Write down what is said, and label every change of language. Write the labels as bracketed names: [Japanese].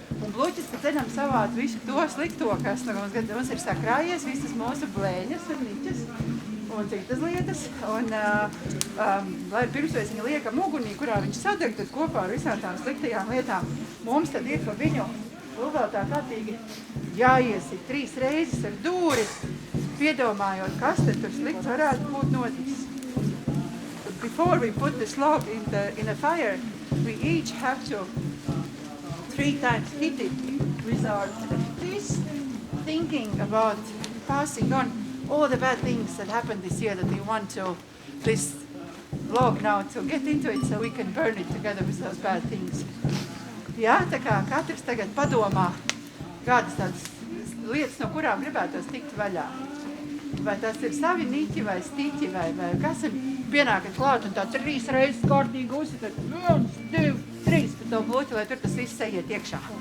[Latvian] Un bluķis pa ceļam savāc visu to slikto, kas mums ir sakrājies, visas mūsu blēņas un niķas un citas lietas, un lai pirms mēs viņu liekam ugunī, kurā viņš sadeg, tad kopā ar visām tām sliktajām lietām mums tad ir pa viņu vēl tā kārtīgi jāiesit 3 reizes ar dūri, piedomājot, kas tad tur slikts varētu būt noticis. [English] Before we put this log in the fire, we each have to 3 times hit it with our fist, thinking about passing on all the bad things that happened this year that we want to this log now to get into it so we can burn it together with those bad things. [Latvian] Jā, tā kā katrs tagad padomā, kādas tādas lietas, no kurām gribētos tikt vaļā. Vai tas ir savi niķi vai stiķi vai kas ir pienākat klāt un tā 3 reizes kārtīgi uzsit, 1, 2, 3 par to bluķi, lai tur tas viss ejiet iekšā.